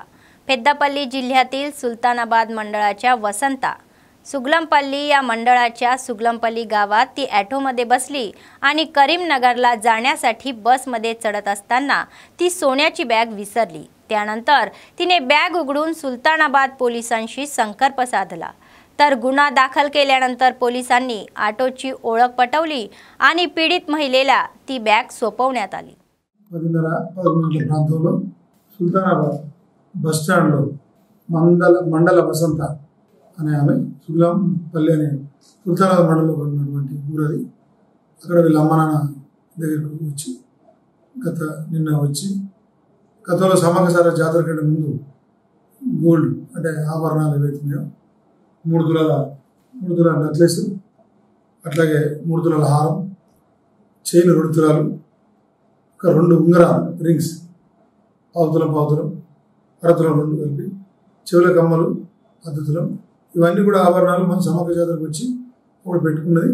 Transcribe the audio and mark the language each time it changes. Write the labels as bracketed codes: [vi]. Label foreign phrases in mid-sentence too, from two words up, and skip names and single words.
[mr] पेद्दापल्ली जिल्ह्यातील सुलतानाबाद मंडळाच्या वसंता सुगलमपल्ली या मंडळाच्या सुगलमपल्ली गावात ती ऑटोमध्ये बसली आणि करीमनगरला जाण्यासाठी बसमध्ये चढत असताना ती सोन्याची बॅग विसरली. त्यानंतर तिने बॅग उघडून सुलतानाबाद पोलिसांशी संपर्क साधला. तर गुन्हा दाखल केल्यानंतर पोलिसांनी ऑटोची ओळख पटवली आणि पीडित महिलेला ती बॅग सोपवण्यात आली. [te] 10:11 ప్రాంతంలో సుల్తానాబాద్ బస్ స్టాండ్లో మండల వసంత అనే ఆమె సుగలంపల్లి అనే సుల్తానాబాద్ మండలంలో ఉన్నటువంటి ఊరది. అక్కడ వీళ్ళ అమ్మ నాన్న దగ్గరకు వచ్చి నిన్న వచ్చి గతంలో సమ్మక్క సార జాతర కంటే ముందు గోల్డ్ అంటే ఆభరణాలు ఏవైతున్నాయో 3 తులాల నెక్లెస్, అట్లాగే 3 తులాల హారం, చైన్ 2 తులాలు, ఒక 2 ఉంగరాలు రింగ్స్, పావుతులం 2 కలిపి, చెవుల కమ్మలు 1 తులం, ఇవన్నీ కూడా ఆభరణాలు మన సమ్మక్క జాతరకు వచ్చి ఒకటి పెట్టుకున్నది.